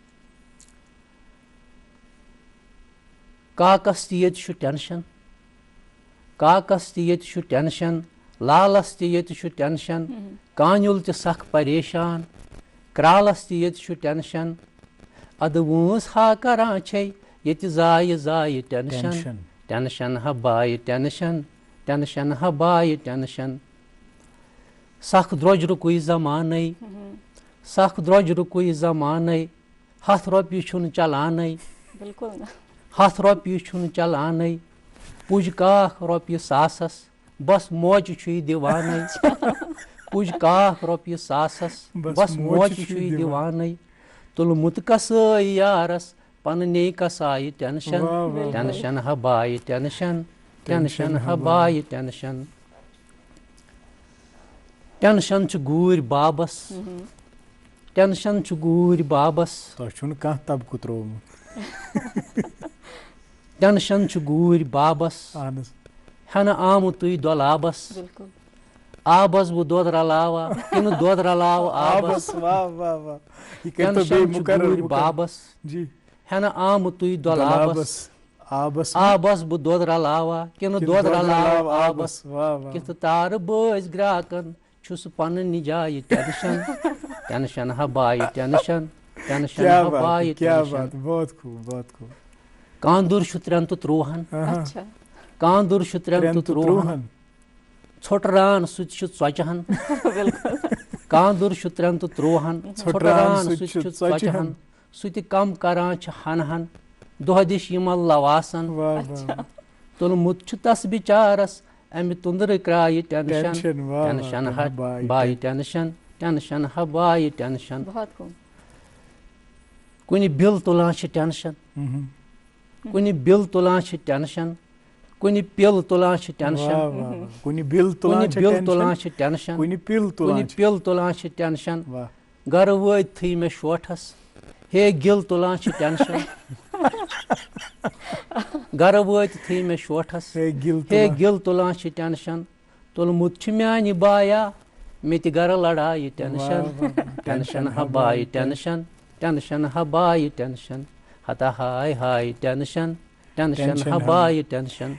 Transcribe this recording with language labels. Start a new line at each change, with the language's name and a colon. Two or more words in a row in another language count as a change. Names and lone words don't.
Kashmiri: काकस ये टेंशन काकस ये टेंशन लालस ये टेंशन कानुल सख परेशान क्रालस ये टेंशन अद वूस हा करान ये जाय जाय टेंशन टेंशन हबाय टेंशन टेंशन हबाय टेंशन सख द्रोज रुकुई जमान सख द्रोज रुकुई जमान हथ रोपी छुन चलान हथ रोपी छुन चलान पुज काख रोपी सासस बस मौज छुई दीवान पुज काख रोपी सासस बस मौज छुई दीवान तुलमुत कसई यारस पन्ने कसाई टेंशन टेंशन हबाई टेंशन टेंशन हबाई टेंशन टेंशन गूर बाबस टेंशन गूर बाबस तबक त्रोम टेंशन गूर बाबस हन आम तुई दलाबस आबस बह दोद रलावा किन दोद रलाव आबस टेंशन गूर बाबस हन आम तुई दलाबस आबस बह दोद रलावा किन दोद रलाव आबस कित तार बज ग्राकन छुस पन्नि जाय टेंशन टेंशन हबाई टेंशन टेंशन हबाई टेंशन
Urdu: बहुत खूब
Kashmiri: कांदुर शुत्रन तो त्रोहन कांदुर शुत्रन तो त्रोहन छोटरान सुच स्वचहन कांदुर शुत्रन तो त्रोहन छोटरान सुच स्वचहन सुत कम करान हन दोह दिश यमल लवासन तुलमुत तस बिचारस अमे तुंदर क्राय टेंशन टेंशन हबाई टेंशन टेंशन हबाई टेंशन कुन बिल तुलान टेंशन कुन बिल तुलान टेंशन कुन पिल तुलान टेंशन कुन बिल तुलान टेंशन कुन पिल तुलान टेंशन गर वत थी मे शोठस ہے گل تُلان چھِ ٹٮ۪نشن گرٕ وٲتۍ تھٕے مےٚ شوٹھس ہے گل تُلان چھِ ٹٮ۪نشن تُلمُت چھُ میانہِ بایا مےٚ تہِ گرٕ لڑایہِ ٹٮ۪نشن ٹٮ۪نشن ہا بایہِ ٹٮ۪نشن ٹٮ۪نشن ہا بایہِ ٹٮ۪نشن ہتا ہاے ہاے ٹٮ۪نشن ٹٮ۪نشن ہا بایہِ ٹٮ۪نشن.